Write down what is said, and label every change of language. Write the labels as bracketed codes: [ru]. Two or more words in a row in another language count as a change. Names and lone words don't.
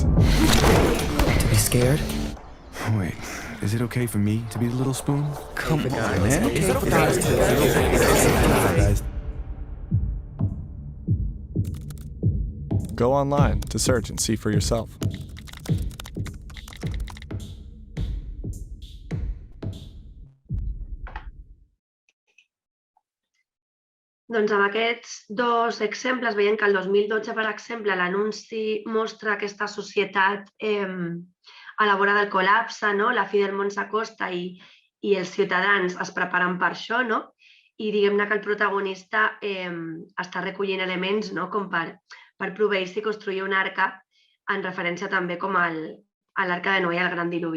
[en] To be scared? Wait, is it okay for me to be the little spoon? Come on, man. Is it okay for guys to... Go online to search and see for yourself. [ca] Doncs amb aquests dos exemples veiem que el 2012, per exemple, l'anunci mostra aquesta societat a la vora del col·lapse, la fi del món s'acosta i els ciutadans es preparen per això, i diguem-ne que el protagonista està recollint elements com per proveir-se i construir una arca en referència també com a l'arca de Noé i al gran diluvi.